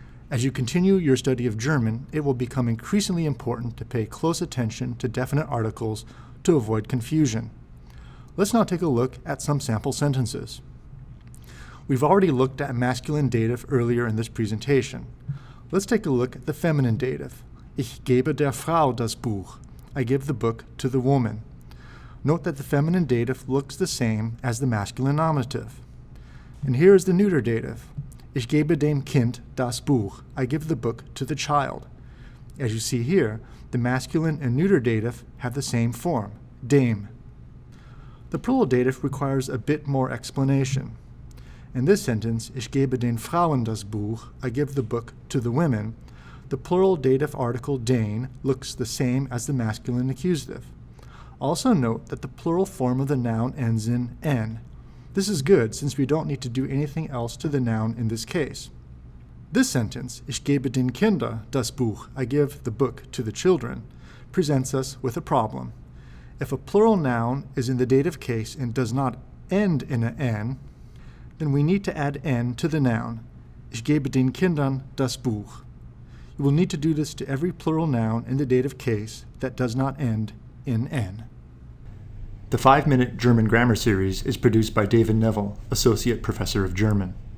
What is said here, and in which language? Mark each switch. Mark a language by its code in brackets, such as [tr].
[en] As you continue your study of German, it will become increasingly important to pay close attention to definite articles to avoid confusion. Let's now take a look at some sample sentences. We've already looked at masculine dative earlier in this presentation. Let's take a look at the feminine dative. [de] Ich gebe der Frau das Buch. [en] I give the book to the woman. Note that the feminine dative looks the same as the masculine nominative. And here is the neuter dative. [de] Ich gebe dem Kind das Buch. [en] I give the book to the child. As you see here, the masculine and neuter dative have the same form, dem. The plural dative requires a bit more explanation. In this sentence, [de] Ich gebe den Frauen das Buch. [en] I give the book to the women. The plural dative article den looks the same as the masculine accusative. Also note that the plural form of the noun ends in n. This is good since we don't need to do anything else to the noun in this case. This sentence, [de] Ich gebe den Kindern das Buch, [en] I give the book to the children, presents us with a problem. If a plural noun is in the dative case and does not end in an n, then we need to add n to the noun. [de] Ich gebe den Kindern das Buch. [en] You will need to do this to every plural noun in the dative case that does not end in n. The 5-Minute German Grammar Series is produced by David Neville, Associate Professor of German.